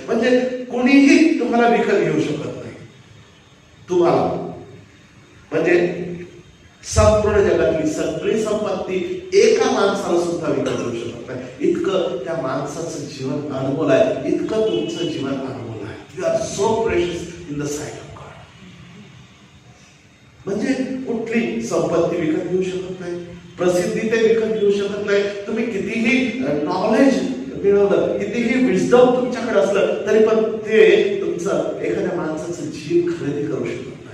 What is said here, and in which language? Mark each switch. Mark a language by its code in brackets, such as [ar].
[mr] म्हणजे कोणीही तुम्हाला विकत घेऊ शकत नाही. तुम्हाला म्हणजे संपूर्ण जगातली सगळी संपत्ती एका माणसाला सुद्धा विकत घेऊ शकत नाही. इतकं त्या माणसाचं जीवन अनमोल आहे, इतकं तुमचं जीवन अनमोल आहे. [en] You are so precious in the sight of God. [mr] म्हणजे कुठली संपत्ती विकत घेऊ शकत नाही, प्रसिद्धी ते विकत घेऊ शकत नाही. तुम्ही कितीही नॉलेज मिळवलं, कितीही विजडम तुमच्याकडे असलं तरी पण ते तुमचं एखाद्या माणसाचं जीव खरेदी करू शकत नाही.